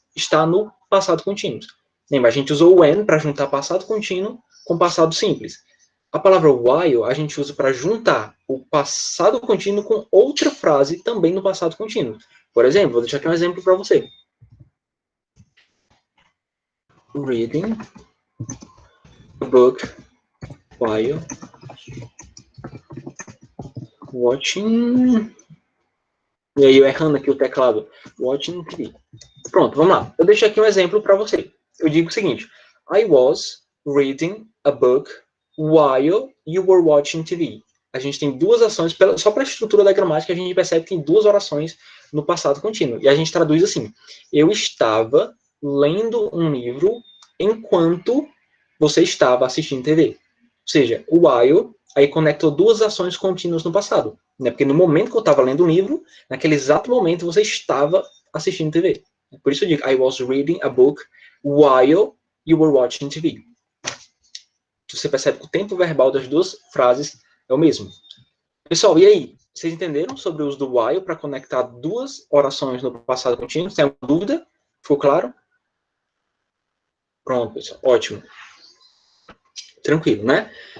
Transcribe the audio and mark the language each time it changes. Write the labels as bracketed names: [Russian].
[Portuguese] Está no passado contínuo. Lembra, a gente usou o when para juntar passado contínuo com passado simples. A palavra while a gente usa para juntar o passado contínuo com outra frase também no passado contínuo. Por exemplo, vou deixar aqui um exemplo para você. [English] Reading a book while watching... [Portuguese] E aí eu errando aqui o teclado. [English] Watching TV. [Portuguese] Pronto, vamos lá. Eu deixo aqui um exemplo para você. Eu digo o seguinte. [English] I was reading a book while you were watching TV. [Portuguese] A gente tem duas ações, só para a estrutura da gramática, a gente percebe que tem duas orações no passado contínuo. E a gente traduz assim. Eu estava lendo um livro enquanto você estava assistindo TV. Ou seja, o while aí conectou duas ações contínuas no passado. Né? Porque no momento que eu estava lendo um livro, naquele exato momento você estava assistindo TV. Por isso eu digo, [English] I was reading a book while you were watching TV. [Portuguese] Você percebe que o tempo verbal das duas frases é o mesmo. Pessoal, e aí? Vocês entenderam sobre o uso do while para conectar duas orações no passado contínuo? Tem alguma dúvida? Ficou claro? Pronto, pessoal. Ótimo. Tranquilo, né?